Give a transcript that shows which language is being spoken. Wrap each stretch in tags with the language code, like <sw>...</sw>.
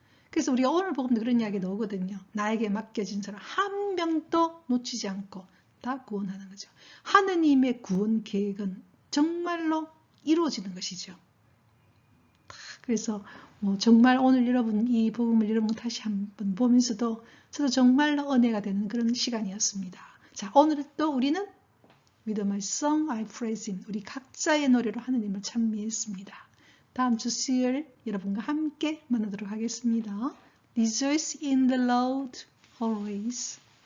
<ko>그래서 우리가 오늘 복음도 그런 이야기 나오거든요. 나에게 맡겨진 사람 한 명도 놓치지 않고 다 구원하는 거죠. 하느님의 구원 계획은 정말로 이루어지는 것이죠. 그래서 정말 오늘 여러분 이 복음을 여러분 다시 한번 보면서도 저도 정말로 은혜가 되는 그런 시간이었습니다. 자, 오늘 또 우리는</ko> <en>With my song I praise him.</en> <ko>우리 각자의 노래로 하느님을 찬미했습니다. 다음 주 수요일 여러분과 함께 만나도록 하겠습니다.</ko> <en>Rejoice in the Lord always.</en>